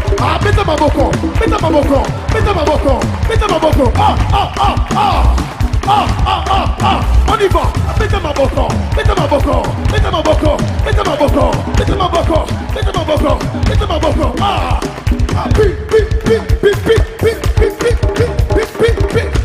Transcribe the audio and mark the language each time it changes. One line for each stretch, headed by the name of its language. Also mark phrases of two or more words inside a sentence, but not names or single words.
Lingala: Ah, meta maboko, meta maboko, meta maboko, meta maboko. Ah, ah, ah, ah. Ah, ah, ah, ah.
French: On y va.
Lingala: Meta maboko, meta maboko, meta maboko, meta maboko, meta maboko, meta maboko, meta maboko. Ah, ah, pi, pi, pi, pi, pi, pi, pi, pi, pi, pi, pi, pi.